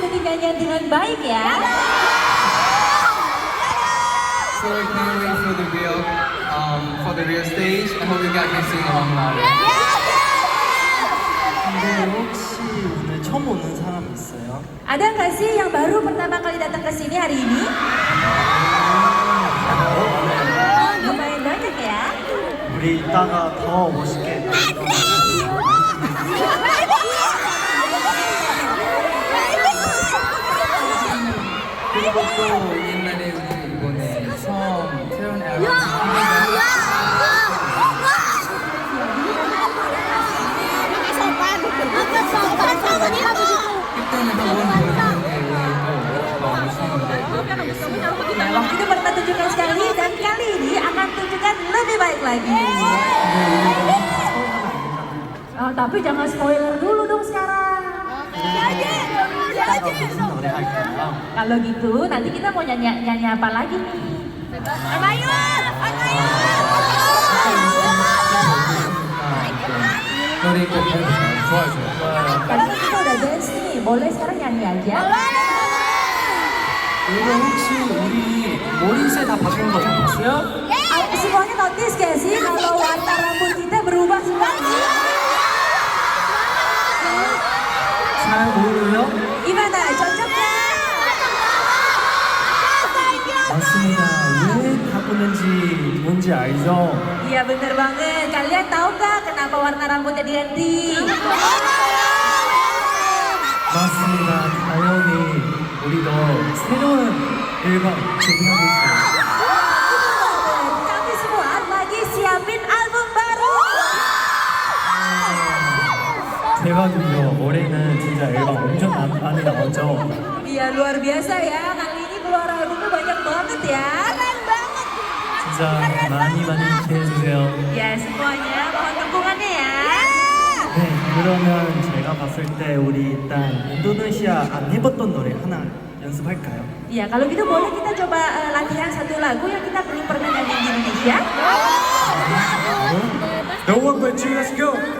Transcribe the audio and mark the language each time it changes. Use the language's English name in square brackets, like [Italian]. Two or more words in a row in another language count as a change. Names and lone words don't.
[Indonesian] nyanyian dengan baik ya. [English] So we can't wait for the real stage. I hope you guys can sing along loud. [Korean] 근데 혹시 오늘 처음 오는 사람 있어요? [Indonesian] Ada nggak sih yang baru pertama kali datang ke sini hari ini? Lumayan banyak ya. [Korean] 우리 이따가 더 멋있게 그리고 또 옛날에 우리 이번에 처음 태연 앨범 그때는 한번 보여줬는데 너무 멋있는데 [Indonesian] Nah, waktu itu pernah tunjukkan sekali dan kali ini akan tunjukkan lebih baik lagi. Oh, tapi jangan spoiler dulu dong sekarang. [Korean] 무슨 노래 할까요? [Indonesian] Kalau gitu nanti kita mau nyanyi apa lagi nih? [Korean] 노래 꼭 해보세요. 좋아요. [Indonesian] Karena kita udah dance nih, boleh sekarang nyanyi aja. [Korean] 여러분 혹시 우리 머리색 다 바뀐 거 봤어요? [Indonesian] Semuanya notice gak sih kalau warna rambut kita berubah semua? [Korean] 잘 모르요? [Indonesian] Gimana? Cocok nggak? [Korean] 맞습니다. 왜 바꾸는지 뭔지 알죠? [Indonesian] Iya bener banget. Kalian tahu nggak kenapa warna rambutnya diganti? [Korean] 맞습니다. 당연히 우리도 새로운 앨범 준비하고 있어요. [Indonesian] Kami semua lagi siapin album baru. [Korean] 대박이죠. 올해는 진짜 앨범 엄청 많이 나왔죠. [Indonesian] Iya luar biasa ya. Kali ini keluar albumnya banyak banget ya. Keren banget. [Korean] 진짜 많이 기대해주세요. [Indonesian] Ya semuanya mohon dukungannya ya. [Korean] 네, 그러면 제가 봤을 때 우리 일단 인도네시아 안 해봤던 노래 하나 연습할까요? [Indonesian] Iya kalau gitu boleh kita coba latihan satu lagu yang kita belum pernah nyanyi di Indonesia. [English] No one but you, let's go!